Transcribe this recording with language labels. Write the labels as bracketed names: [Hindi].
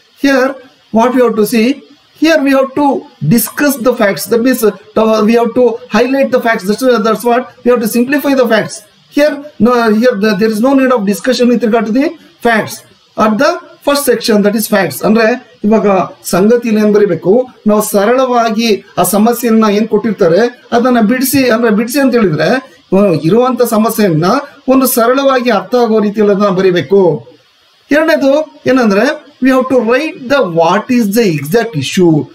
[English] Here what we have to see, here we have to discuss the facts. That means we have to highlight the facts. That's what we have to simplify the facts. Here there is no need of discussion with regard to the facts. At the first section, that is facts. [Kannada] ಅಂದ್ರೆ ಇವಾಗ ಸಂಗತಿಯಲ್ಲಿ ಏನ್ ಬರೀಬೇಕು, ನಾವು ಸರಳವಾಗಿ ಆ ಸಮಸ್ಯೆಯನ್ನ ಏನ್ ಕೊಟ್ಟಿರ್ತಾರೆ ಅದನ್ನ ಬಿಡಿಸಿ ಅಂತ ಹೇಳಿದ್ರೆ ಇರುವಂತ ಸಮಸ್ಯೆಯನ್ನ ಒಂದು ಸರಳವಾಗಿ ಅರ್ಥ ಆಗೋ ರೀತಿಯಲ್ಲಿ ಅದನ್ನ ಬರೀಬೇಕು. ಎರಡನೇದು ಏನಂದ್ರೆ, [English] we have to write what is the exact issue.